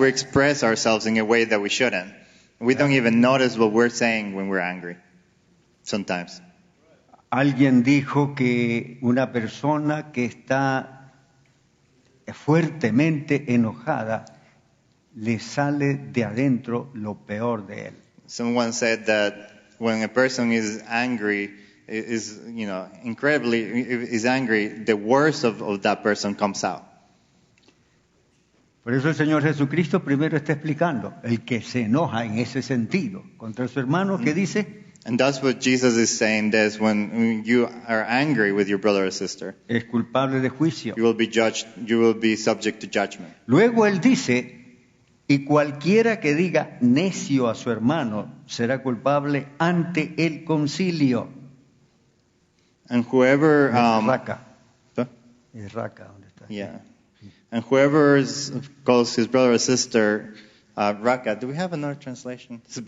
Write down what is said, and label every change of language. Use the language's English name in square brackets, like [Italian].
[English] we express ourselves in a way that we shouldn't. We don't even notice what we're saying when we're angry. Sometimes. [Spanish] Alguien dijo que una persona que está fuertemente enojada le sale de adentro lo peor de él. [English] Someone said that when a person is angry, incredibly is angry, the worst of that person comes out. [Spanish] Por eso el Señor Jesucristo primero está explicando el que se enoja en ese sentido contra su hermano, que dice, [English] And that's what Jesus is saying, that when you are angry with your brother or sister, [Spanish] es culpable de juicio. [English] you will be judged, you will be subject to judgment. [Spanish] Luego él dice, y cualquiera que diga necio a su hermano será culpable ante el concilio. [English] And whoever, [Spanish] Raca. Huh? Es Raca, ¿dónde está? [English] yeah, and whoever calls his brother or sister Raka. Do we have another translation?